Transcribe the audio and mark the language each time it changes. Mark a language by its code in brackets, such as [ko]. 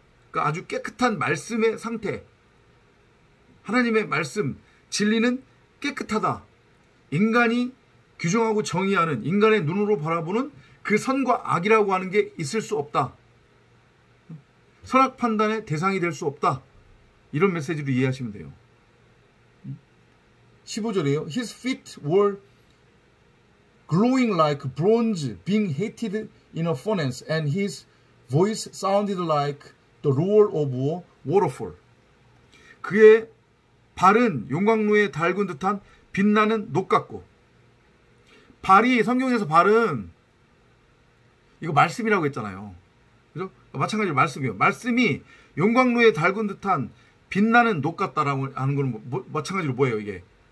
[ko] 그러니까 아주 깨끗한 말씀의 상태. 하나님의 말씀, 진리는 깨끗하다. 인간이 규정하고 정의하는, 인간의 눈으로 바라보는 그 선과 악이라고 하는 게 있을 수 없다. 선악 판단의 대상이 될 수 없다. 이런 메시지로 이해하시면 돼요. 15절이에요. [en] His feet were glowing like bronze being heated in a furnace, and his voice sounded like the roar of a waterfall. [ko] 그의 발은 용광로에 달군 듯한 빛나는 녹 같고, 발이, 성경에서 발은 이거 말씀이라고 했잖아요. 그죠? 마찬가지로 말씀이요. 말씀이 용광로에 달군 듯한 빛나는 녹 같다라고 하는 건 마찬가지로 뭐예요, 이게?